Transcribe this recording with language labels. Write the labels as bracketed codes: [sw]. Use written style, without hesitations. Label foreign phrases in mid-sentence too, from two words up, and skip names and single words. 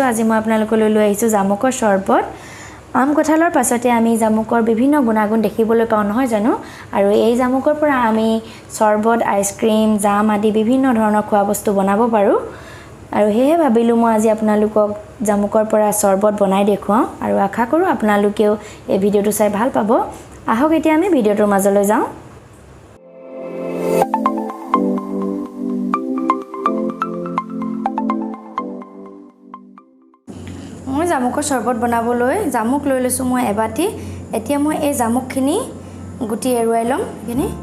[as] আজি মই আপোনালোকলৈ লৈ আহিছোঁ জামুকৰ শৰবত। আম কঁঠালৰ পাছতে আমি জামুকৰ বিভিন্ন গুণাগুণ দেখিবলৈ পাওঁ নহয় জানো আৰু এই জামুকৰ পৰা আমি শৰবত, [en] ice cream, [as] জেম আদি বিভিন্ন ধৰণৰ খোৱা বস্তু বনাব পাৰোঁ. আৰু হেহে ভাবিলোঁ মই আজি আপোনালোকক জামুকৰ পৰা শৰবত বনাই দেখুৱাম আৰু আশা কৰোঁ আপোনালোকেও এই ভিডিঅ'টো চাই ভাল পাব. আহক এতিয়া আমি ভিডিঅ'টোৰ মাজলৈ যাওঁ. মই জামুকৰ শৰবত বনাবলৈ জামুক লৈ লৈছো মই এবাটি এতিয়া মই এই জামুকখিনি গুটি এৰুৱাই লম কিনি